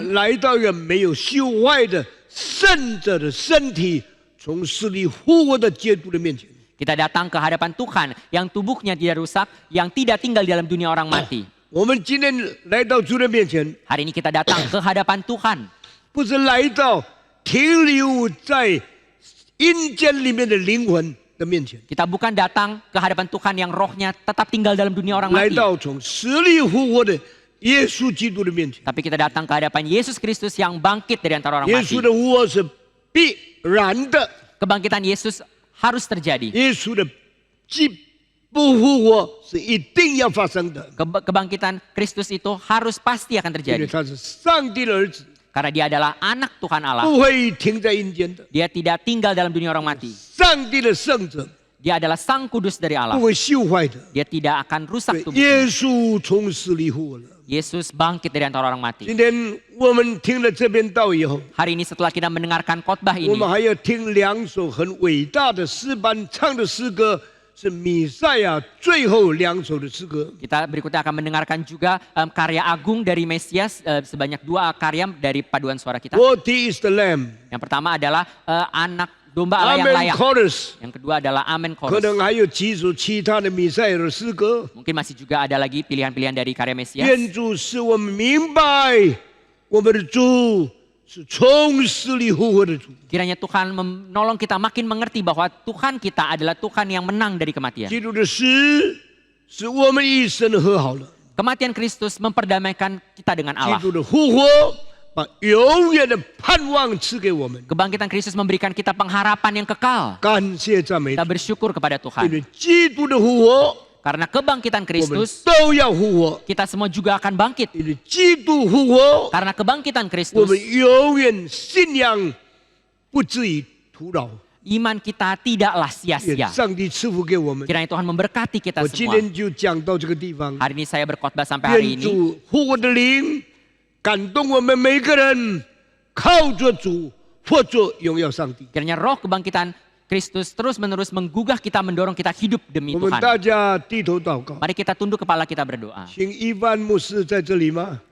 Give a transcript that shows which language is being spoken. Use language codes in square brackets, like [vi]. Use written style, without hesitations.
[zh] 们来到一个没有朽坏的圣者的身体从死里复活的基督的面前。 [id] Kita datang ke hadapan Tuhan yang tubuhnya tidak rusak, yang tidak tinggal di dalam dunia orang mati. [zh] 我们今天来到主的面前， [id] Hari ini kita datang ke hadapan Tuhan. [zh] 不是来到停留在阴间里面的灵魂的面前， [id] Kita bukan datang ke hadapan Tuhan yang rohnya tetap tinggal dalam dunia orang [zh] 来 [id] mati. [zh] 到从死里复活的耶稣基督的面前。 [id] Tapi kita datang ke hadapan Yesus Kristus yang bangkit dari antara orang [zh] 耶 [id] mati. [zh] 稣的复活是必然的， [id] Kebangkitan Yesus harus terjadi. [zh] 耶稣的不复活是一定要发生的， [id] Kebangkitan Kristus itu harus pasti akan [zh] 因为 [id] terjadi. [zh] 他是上帝的儿子， [id] Karena dia adalah anak Tuhan Allah. [zh] 不会停在阴间的， [id] Dia tidak tinggal dalam dunia orang mati. [zh] 上帝的圣者， [id] Dia adalah Sang Kudus dari [zh] 不 [id] Allah. [zh] 会朽坏的。 [id] Dia tidak akan rusak [zh] 对，耶 [id] tubuhnya. [zh] 稣从死里复活了。 [id] Yesus bangkit dari antara orang mati. [zh] 今天我们听了这篇道以后， [id] Hari ini setelah kita mendengarkan khotbah [zh] 我们还要听两首很伟大的诗班唱的诗歌，是弥赛亚最后两首的诗歌。 [id] kita berikutnya akan mendengarkan juga karya agung dari Mesias, sebanyak 2 karya dari paduan suara kita. [en] Worthy is the Lamb， [id] Yang pertama adalah anak domba Allah yang [en] Amen [id] layak. [en] Chorus， [id] Yang kedua adalah Amen [zh] 可 [en] Chorus. [zh] 能还有几首其他的弥赛亚的诗歌。 [id] Mungkin masih juga ada lagi pilihan-pilihan dari karya Mesias. [zh] 愿主使我们明白，我们的主是从死里复活的主。 [id] Kiranya Tuhan menolong kita makin mengerti bahwa Tuhan kita adalah Tuhan yang menang dari kematian. [zh] 基督的死使我们一生和好了， [id] Kematian Kristus memperdamaikan kita dengan [zh] 基 [id] Allah. [zh] 督的复活把永远的盼望赐给我们。 [id] Kebangkitan Kristus memberikan kita pengharapan yang kekal. [zh] 感谢赞美 [id] Kita bersyukur kepada [zh] 因 [id] Tuhan. [zh] 为基督的复活， [id] Karena kebangkitan Kristus, [zh] 都要复活。 [id] kita semua juga akan bangkit. [zh] 因为基督复活， [id] Karena kebangkitan [zh] 我 [id] Kristus, [zh] 们永远信仰不至于徒劳。 [id] iman kita tidaklah [zh] 愿 [id] sia-sia. [zh] 上帝赐福给我们。 [id] Kiranya Tuhan memberkati kita [zh] 我今 [id] semua. [zh] 天就讲到这个地方。 [id] Hari ini saya berkhotbah sampai hari [zh] 愿 [id] ini. [zh] 主复活的灵感动我们每个人，靠着主活着荣耀上帝。 [id] Kiranya roh kebangkitan Kristus terus-menerus menggugah kita, mendorong kita hidup demi [zh] 我们 [id] Tuhan. [zh] 大家低头祷告， [id] Mari kita tunduk kepala kita berdoa. [zh] 请伊万牧师在这里吗？